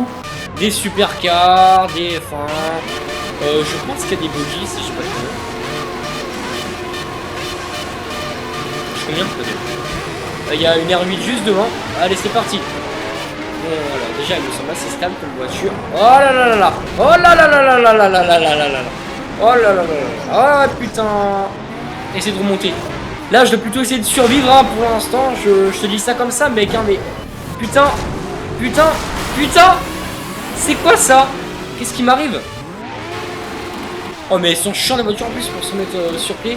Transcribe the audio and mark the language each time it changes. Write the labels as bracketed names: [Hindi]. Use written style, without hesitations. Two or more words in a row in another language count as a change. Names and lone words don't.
[French] Des supercars, des... Enfin... je pense qu'il y a des bogies, si je sais pas trop. Je combien peut-être. Il y a une R8 juste devant. Allez, c'est parti. Bon, voilà, déjà, elle me semble assez stable comme voiture. Oh là là là là. Oh là là là là là là là là là là là. Oh là là là là. Oh putain. Essaye de remonter. Là, je dois plutôt essayer de survivre hein, pour l'instant. Je te dis ça comme ça, mec. Hein, mais putain, putain, putain. C'est quoi ça? Qu'est-ce qui m'arrive? Oh, mais ils sont chiants les voitures en plus pour se mettre sur pied.